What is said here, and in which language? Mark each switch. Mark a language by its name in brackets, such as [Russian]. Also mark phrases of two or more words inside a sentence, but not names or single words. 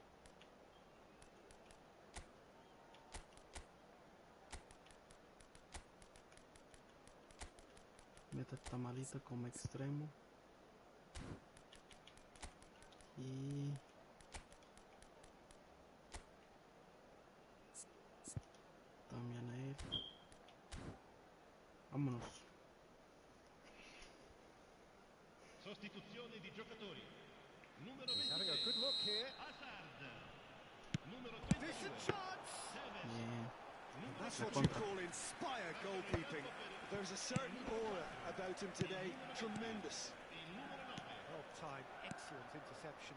[Spanish] Mete esta malita como extremo. Y también a él. Vámonos. [Italian] Sostituzione di giocatori. Numero [English] He's having a [Italian] 23, [English] good look here. [Italian] Hazard. Numero [English] Decent [Italian] 32, [English] chance! [Spanish] Tevez. Bien. [English] That's [Spanish] La [English] what you [Spanish] contra. [English] call inspired goalkeeping. There's a certain aura about him today. Tremendous. Well timed, excellent interception.